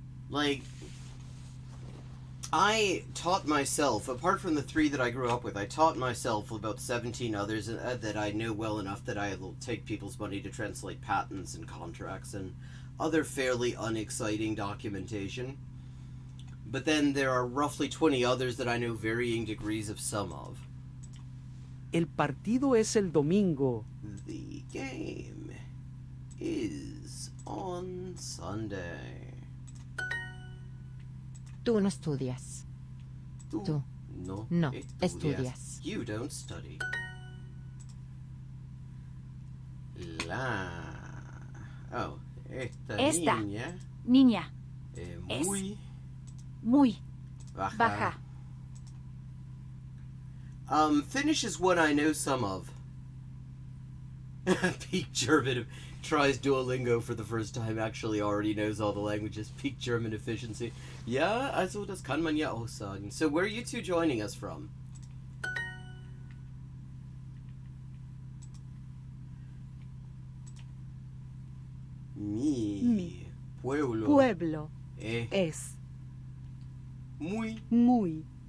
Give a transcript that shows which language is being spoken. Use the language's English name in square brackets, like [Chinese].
[English] Like, I taught myself, apart from the 3 that I grew up with, I taught myself about 17 others that I know well enough that I will take people's money to translate patents and contracts and other fairly unexciting documentation. But then there are roughly 20 others that I know varying degrees of some of. [Spanish] El partido es el domingo. [English] The game is on Sunday. [Spanish] Tú no estudias. Tú no estudias. [English] You don't study. [Spanish] La. Oh, esta Niña. Muy. Muy. Baja. [English] Finnish is one I know some of. Peak German tries Duolingo for the first time, actually already knows all the languages. Peak German efficiency. [German] Ja, also das kann man ja auch sagen. [English] So where are you two joining us from? [Spanish] Mi Pueblo es muy